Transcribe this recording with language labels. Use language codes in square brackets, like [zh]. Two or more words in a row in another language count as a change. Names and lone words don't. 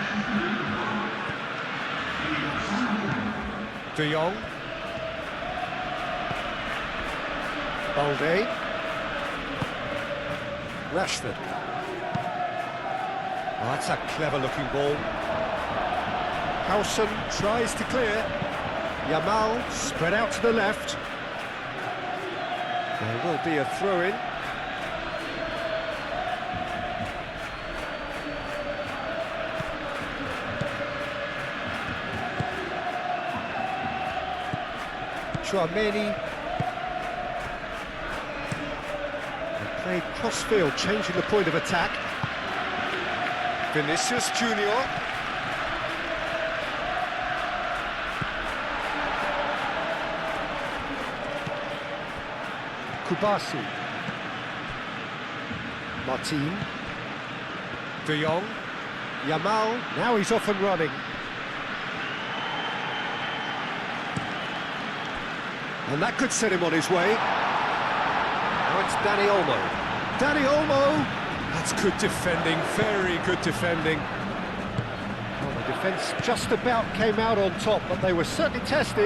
[en] De Jong. Balde. Rashford. Oh, that's a clever-looking ball. Howson tries to clear. Yamal spread out to the left. There will be a throw-in. Chouameni. They played cross-field, changing the point of attack. Vinicius Junior. Kubasi. Martin. De Jong. Yamal. Now he's off and running. And that could set him on his way. Now it's Dani Olmo. Dani Olmo! That's good defending, very good defending. Well, the defence just about came out on top, but they were certainly tested.